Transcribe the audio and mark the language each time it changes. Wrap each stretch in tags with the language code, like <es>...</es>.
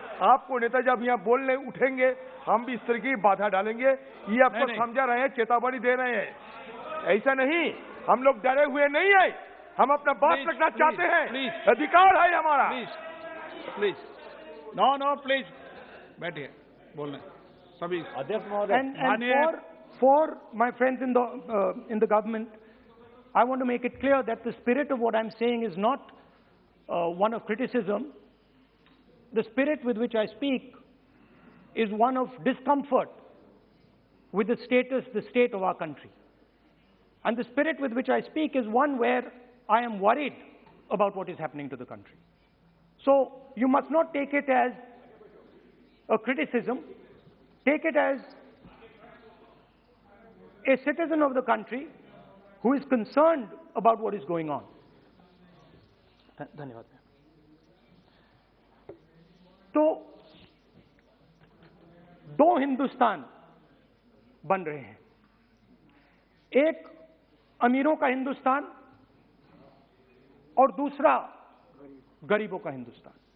<hi>आपको नेता जब यहाँ बोलने उठेंगे, हम भी इस तरह की बाधा डालेंगे। ये आपको समझा रहे हैं, चेतावनी दे रहे हैं। ऐसा नहीं, हम लोग डरे हुए नहीं है, हम अपना बात रखना चाहते हैं, अधिकार है हमारा।</hi> <en>please no please</en> <hi>बैठिए, बोलने सभी अध्यक्ष महोदय।</hi> <en>For my friends in the government, I want to make it clear that the spirit of what I'm saying is not one of criticism. The spirit with which I speak is one of discomfort with the state of our country. And the spirit with which I speak is one where I am worried about what is happening to the country. So you must not take it as a criticism. Take it as a citizen of the country who is concerned about what is going on.</en> <hi>धन्यवाद। तो दो हिंदुस्तान बन रहे हैं, एक अमीरों का हिंदुस्तान और दूसरा गरीबों का हिंदुस्तान।</hi>